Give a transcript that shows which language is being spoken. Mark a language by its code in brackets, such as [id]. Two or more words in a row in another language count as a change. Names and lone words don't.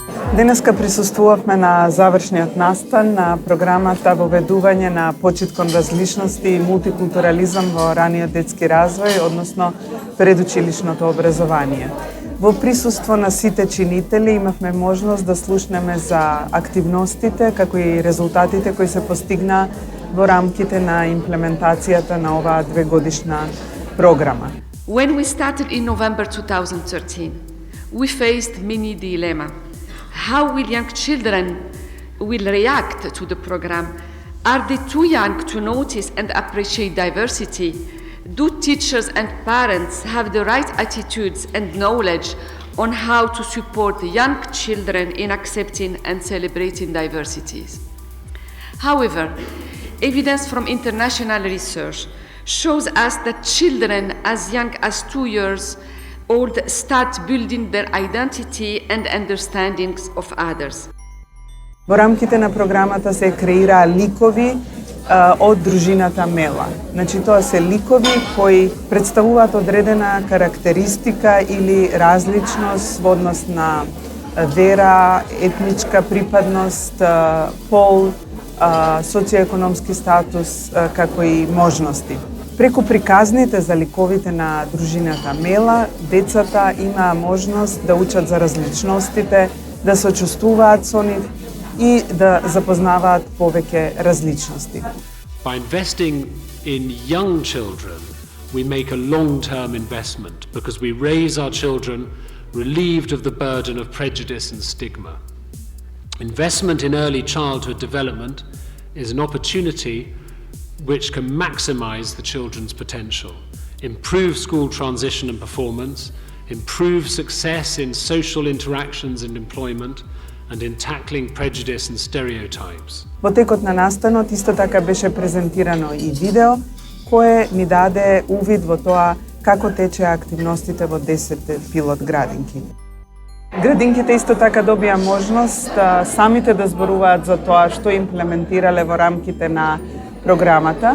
[mk] Денеска присуствувавме на завршниот настан на програмата Воведување на почит кон различности и мултикултурализам во раниот детски развој, односно предучилишното образование. Во присуство на сите чинители имавме можност да слушнеме за активностите, како и резултатите кои се постигна во рамките на имплементацијата на оваа двегодишна програма. [en] When we started in November 2013, we faced many dilemmas. How will young children will react to the program? Are they too young to notice and appreciate diversity? Do teachers and parents have the right attitudes and knowledge on how to support young children in accepting and celebrating diversities? However, evidence from international research shows us that children as young as 2 years old start building their identity and understandings of others. [mk] Во рамките на програмата се креираа ликови од дружината Мела. Значи тоа се ликови кои представуваат одредена карактеристика или различност во однос на вера, етничка припадност, пол, социоекономски статус, како и можности. Преку приказните за ликовите на дружината Мела, децата имаа можност да учат за различностите, да се чувствуваат со нив и да запознаваат повеќе различности. [en] By investing in young children, we make a long-term investment because we raise our children relieved of the burden of prejudice and stigma. Investment in early childhood development is an opportunity which can maximize the children's potential, improve school transition and performance, improve success in social interactions and employment, and in tackling prejudice and stereotypes. [mk] Во текот на настанот исто така беше презентирано и видео кое ни даде увид во тоа како течеа активностите во 10 пилот градинки. Градинките исто така добија можност самите да зборуваат за тоа што имплементирале во рамките на програмата.